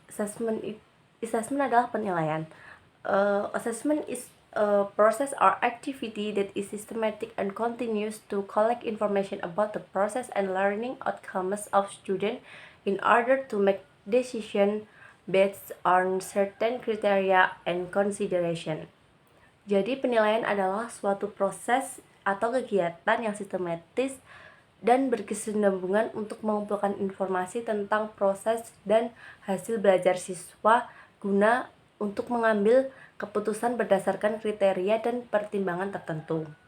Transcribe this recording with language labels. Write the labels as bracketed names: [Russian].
[Indonesian] Assessment adalah penilaian. [English] Assessment is a process or activity that is systematic and continues to collect information about the process and learning outcomes of students in order to make decisions based on certain criteria and consideration. [Indonesian] Jadi penilaian adalah suatu proses atau kegiatan yang sistematis dan berkesinambungan untuk mengumpulkan informasi tentang proses dan hasil belajar siswa guna untuk mengambil keputusan berdasarkan kriteria dan pertimbangan tertentu.